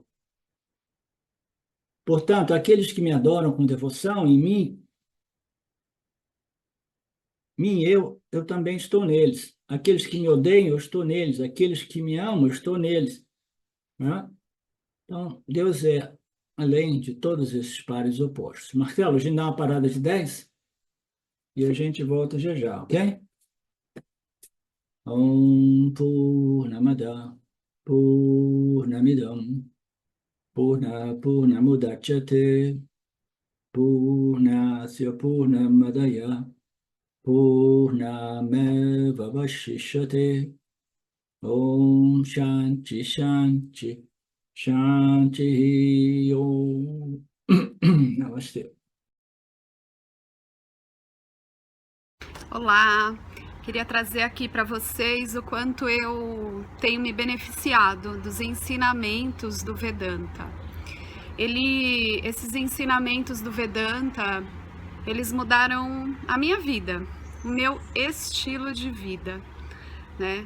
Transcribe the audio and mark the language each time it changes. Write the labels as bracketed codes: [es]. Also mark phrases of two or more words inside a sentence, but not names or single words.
[pt] Portanto, aqueles que me adoram com devoção em eu também estou neles. Aqueles que me odeiam, eu estou neles. Aqueles que me amam, eu estou neles, né? Então, Deus é além de todos esses pares opostos. Marcelo, a gente dá uma parada de 10 e a gente volta já já, ok? [sa] Om Purnamada Purnamidam Purnamudachyate Purnasya Purnamadaya Purnameva Vashishyate Om Shanti Shanti Shanti Om Namastê. [pt] Olá, queria trazer aqui para vocês o quanto eu tenho me beneficiado dos ensinamentos do Vedanta. Esses ensinamentos do Vedanta, eles mudaram a minha vida, o meu estilo de vida, né?